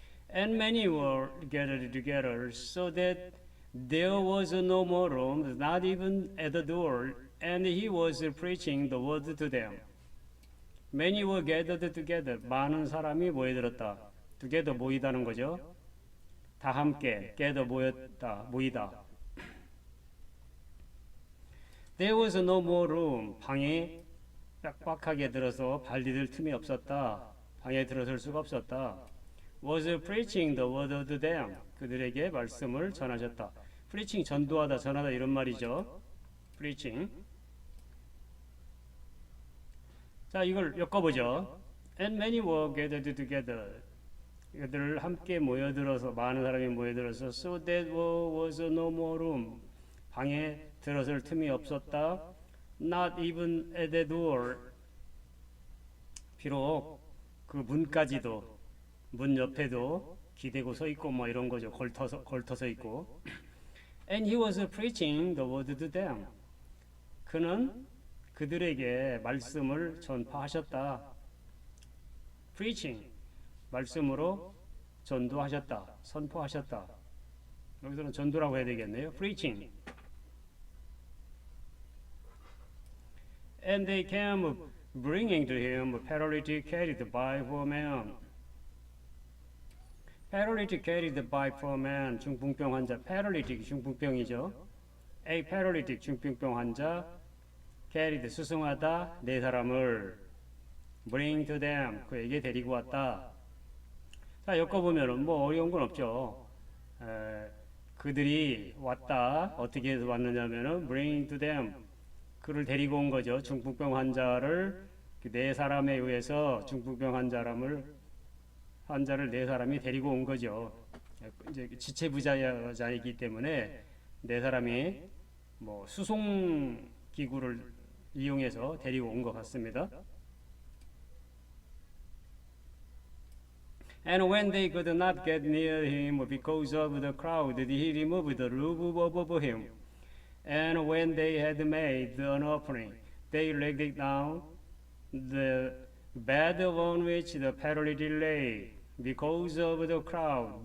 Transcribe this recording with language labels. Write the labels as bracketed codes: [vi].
[en] And many were gathered together so that there was no more room, not even at the door, and he was preaching the word to them. Many were gathered together. [ko] 많은 사람이 모여들었다. together 모이다는 거죠. 다 함께 gather 모이다. [en] There was no more room. [ko] 방에 빡빡하게 들어서 발디딜 틈이 없었다. 방에 들어설 수가 없었다. [en] Was preaching the word to them. [ko] 그들에게 말씀을 전하셨다. preaching 전도하다, 전하다 이런 말이죠. [en] preaching. [ko] 자, 이걸 엮어보죠. [en] And many were gathered together. [ko] 그들 함께 모여들어서 많은 사람이 모여들어서 [en] so that there was no more room. [ko] 방에 들어설 틈이 없었다. [en] Not even at the door. [ko] 비록 그 문까지도 문 옆에도 기대고 서 있고 뭐 이런 거죠. 걸터서 있고. [en] And he was preaching the word to them. [ko] 그는 그들에게 말씀을 전파하셨다. preaching 말씀으로 전도하셨다. 선포하셨다. 여기서는 전도라고 해야 되겠네요. [en] preaching. And they came bringing to him a paralytic carried by 4 men. paralytic carried by 4 men. [ko] 중풍병 환자. paralytic 중풍병이죠. A paralytic 중풍병 환자. [en] carried [ko] 수송하다 4사람을 [en] bring to them. [ko] 그에게 데리고 왔다. 자, 엮어보면은 뭐 어려운 건 없죠. 그들이 왔다. 어떻게 해서 왔느냐면은 [en] bring to them. [ko] 그를 데리고 온 거죠. 중풍병 환자를 4사람에 의해서 중풍병 환자를 4사람이 데리고 온 거죠. 이제 지체부자이기 때문에 4사람이 뭐 수송 기구를 이용해서 데리고 온 것 같습니다. [en] And when they could not get near him because of the crowd, he removed the roof above him. And when they had made an offering, they laid it down the bed on which the paralytic lay, because of the crowd.